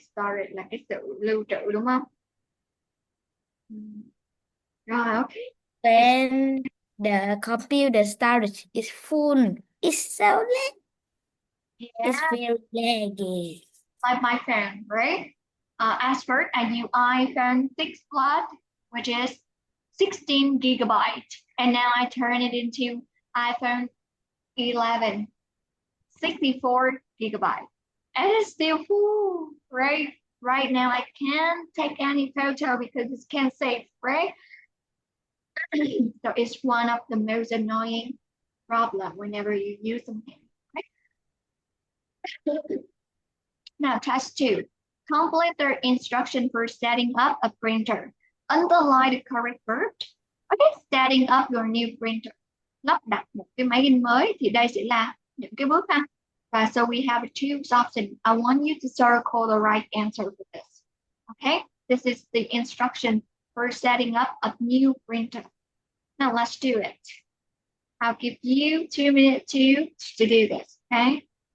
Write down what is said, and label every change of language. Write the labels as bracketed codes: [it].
[vi] Storage là cái sự lưu trữ đúng không? Rồi, okay. [en] When the computer storage is full, it's so laggy. Yeah. It's very laggy. Like my phone, right? As first I use iPhone 6 Plus, which is 16 gigabyte, and now I turn it into iPhone 11, 64 gigabyte, and it's still full, right? Right now I can't take any photo because it can't save, right? So it's one of the most annoying problem whenever you use something, right? Now, task 2. Complete the instruction for setting up a printer. Underline the correct word. Okay, setting up your new printer. [vi] Lắp đặt một cái máy in mới thì đây sẽ là những cái bước ha. [en] Và so we have two options. I want you to circle the right answer for this. Okay, this is the instruction for setting up a new printer. Now let's do it. I'll give you 2 minutes to do this, okay?